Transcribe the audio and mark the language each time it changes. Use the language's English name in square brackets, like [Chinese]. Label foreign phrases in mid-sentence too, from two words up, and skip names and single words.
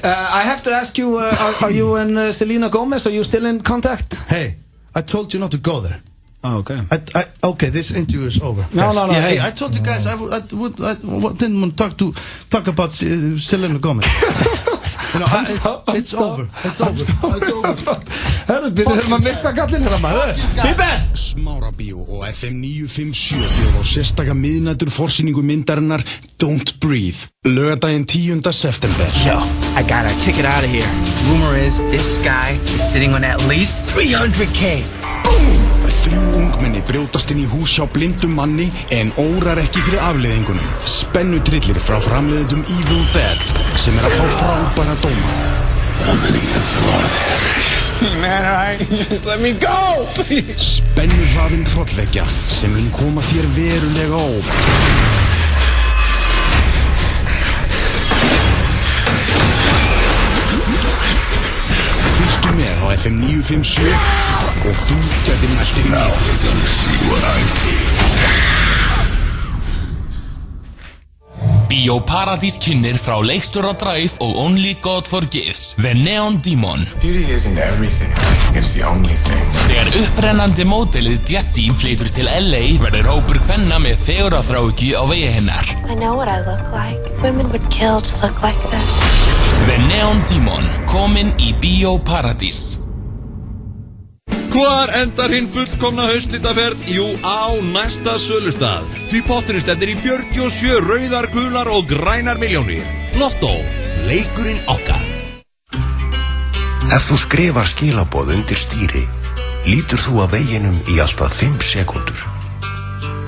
[English] I have to ask you, are you and Selena Gomez? Are you still in contact? Hey, I told you not to go there. Oh, okay. Okay, this interview is over. No. Yeah, hey, I told you guys I didn't want to talk about Selena Gomez. You know, it's over. [Icelandic] Hörru, byrjuðum að missa kallinn hérna maður. Bíber! Smárabíó og FM 957 bjóð á sérstaka miðnætur forsýningu myndarinnar Don't Breathe. Laugardaginn 10. september. [English] Yo, I got our ticket out of here. Rumor is this guy is sitting on at least 300K. Boom! [Icelandic] 3 ungmenni brjótast inn í hús hjá blindum manni en órar ekki fyrir afleiðingunum. Spennutrillir frá framleiðendum Evil Dead sem að fá frábæra dóma. [English] Man, alright, just let me go! [Icelandic] Spennurhraðin hrollvekja sem mun koma þér verulega á óvart. Fylgstu með á FM 957 og þú gætir næstir í Bíó Paradís kynnir frá leikstjóra Drive og Only God Forgives, The Neon Demon. [English] Beauty isn't everything, it's the only thing. [Icelandic] Þegar upprennandi módelið Jessie flytur til LA verður hópur kvenna með fegurðarþráhyggju á vegi hennar. [English] I know what I look like. Women would kill to look like this. The Neon Demon, [Icelandic] komin í Bíó Paradís. Hvar endar hinn fullkomna haustlitaferð? Jú, á næsta sölustað. Því potturinn stendur í 47 rauðar, gular og grænar milljónir. Lotto, leikurinn okkar. Ef þú skrifar skilaboð undir stýri, lítur þú að veginum í alltaf 5 sekúndur.